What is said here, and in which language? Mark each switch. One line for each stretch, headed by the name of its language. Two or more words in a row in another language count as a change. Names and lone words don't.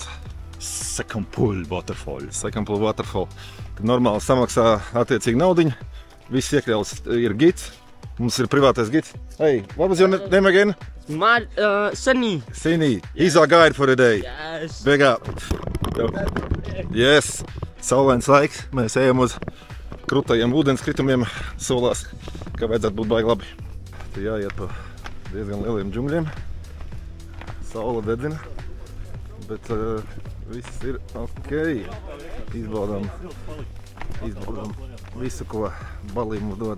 English: Second Pool Waterfall. Second Pool Waterfall.
Latvian: Kad normāli samaksā attiecīgi naudiņu, viss iekļauts ir gids, mums ir privātais gids.
English: Hey, what was your name again? Sunny. Sunny, he's our guide for the day. Yes. Big up. Yes,
Latvian: saulains laiks, mēs ejam uz krūtajiem ūdenskritumiem, solās, ka vajadzētu būt baigi labi. Te jāiet pa diezgan lieliem džungļiem. Saula dedzina, bet viss ir ok. Izbaudām visu, ko Balī mums dod.